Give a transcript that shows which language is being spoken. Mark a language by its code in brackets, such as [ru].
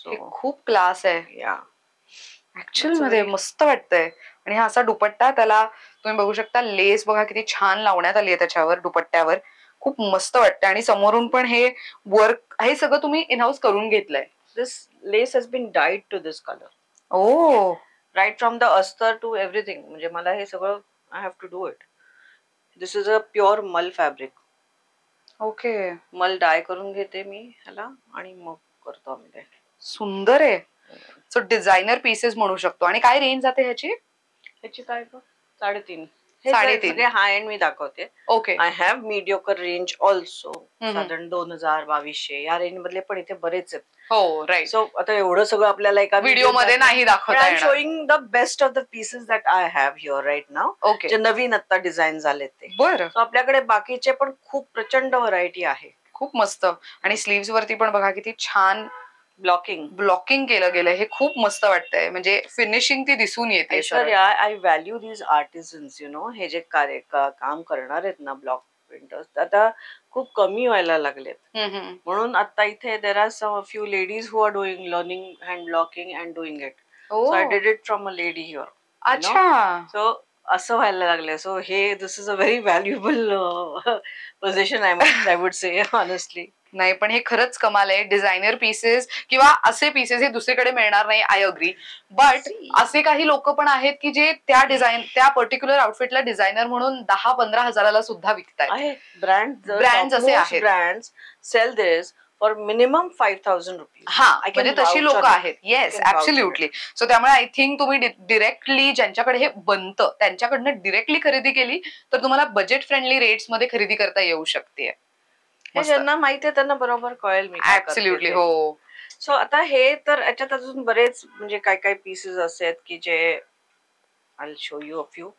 [mr] खूप क्लास आहे. [en] या [mr] ऍक्च्युअल मध्ये मस्त वाटतंय. आणि हा असा दुपट्टा, त्याला तुम्ही बघू शकता, लेस बघा किती छान लावण्यात आली आहे त्याच्यावर, दुपट्ट्यावर. खूप मस्त वाटतं. आणि समोरून पण हे वर्क, हे सगळं तुम्ही इन हाऊस करून घेतलंय. [en] This lace has been dyed to this colour. Oh. Right from the अस्तर to everything. [mr] म्हणजे मला हे सगळं, [en] I have to do it. This is a pure mul fabric. Okay. [mr] मल डाय करून घेते मी ह्याला आणि मग करतो आम्ही ते. सुंदर आहे. सो डिझायनर पीसेस म्हणू शकतो. आणि काय रेंज जाते ह्याची? ह्याची काय 3.5. 3.5 हाय एंड मी दाखवते. [en] Okay. I have mediocre range also. [mr] साधारण 2000-2200 या रेंज मधले पण इथे बरेच आहेत. [en] हो राईट. [mr] सो आता एवढं सगळं आपल्याला एका व्हिडिओ मध्ये नाही दाखवता येणार. [en] Showing the best of the pieces that I have here right now. Okay. [mr] जे नवीन आता डिझाईन झाले ते. बरं. सो आपल्याकडे बाकीचे पण खूप प्रचंड व्हरायटी आहे. खूप मस्त. आणि स्लीव्स वरती पण बघा किती छान ब्लॉकिंग केलं गेलं. हे खूप मस्त वाटतंय. म्हणजे फिनिशिंग ती दिसून येते. [en] I value these artisans you know. [mr] हे जे काम करणार आहेत ना ब्लॉक प्रिंटर्स आता खूप कमी व्हायला लागलेत. म्हणून आता इथे [en] There are some few ladies who are learning hand blocking and doing it. So I did it from a lady here. अच्छा. [mr] सो असं व्हायला लागलं. [en] So हे this is a very valuable position I would say honestly. [mr] नाही पण हे खरंच कमाल आहे. डिझायनर पीसेस किंवा असे पीसेस हे दुसरीकडे मिळणार नाही. [en] I agree. [mr] बट असे काही लोक पण आहेत की जे त्या पर्टिक्युलर आउटफिटला डिझायनर म्हणून 10-15 हजाराला सुद्धा विकतात. ब्रँड असे आहेत. [en] Brands sell this for minimum 5,000 rupees. [mr] हा म्हणजे तशी लोक आहेत. [en] Yes absolutely. [mr] सो त्यामुळे आय थिंक तुम्ही डिरेक्टली ज्यांच्याकडे हे बनतं त्यांच्याकडनं डिरेक्टली खरेदी केली तर तुम्हाला बजेट फ्रेंडली रेट्स मध्ये खरेदी करता येऊ शकते. ज्यांना माहिती आहे त्यांना बरोबर कळेल. मी [en] Absolutely. हो. [mr] सो आता हे तर याच्यात अजून बरेच म्हणजे काय काय पीसेस असे आहेत की जे [en] I show you a few.